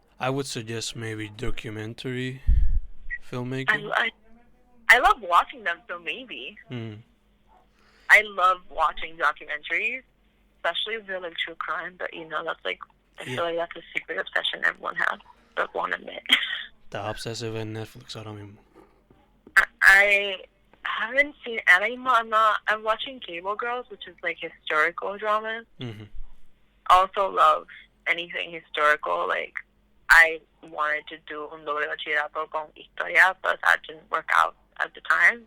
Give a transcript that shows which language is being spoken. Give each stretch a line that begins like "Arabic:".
English: I would suggest maybe documentary filmmaking. I love watching them, so maybe. I love watching documentaries, especially if they're like true crime, but that's like, I feel like that's a secret obsession everyone has, but won't admit.
Spanish: Está obsessive en Netflix ahora mismo.
English: I haven't seen any. I'm watching Cable Girls, which is like historical dramas. Also love anything historical. Like, I wanted to do
Spanish: un doble bachillerato con Historia,
English: but that didn't work out at the time.